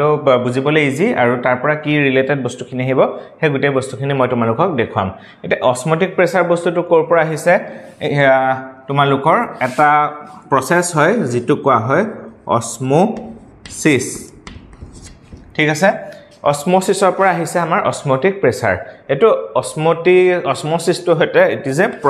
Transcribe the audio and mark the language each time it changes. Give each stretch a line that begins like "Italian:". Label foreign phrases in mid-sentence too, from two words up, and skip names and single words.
Assamese: বুজিবলৈ ইজি আৰু তাৰ পৰা কি ৰিলেটেড বস্তুখিনি আহিব হে গুটে বস্তুখিনি মই তোমালোকক দেখাম এটা
English: osmotic pressure
Assamese: বস্তুটো কৰ পৰা আহিছে তোমালোকৰ এটা প্ৰসেস হয় যেটো কোৱা হয় অসমোসিস ঠিক আছে osmosis পৰা আহিছে আমাৰ
English: osmotic pressure
Assamese: এটো osmosis to হতে
English: it is a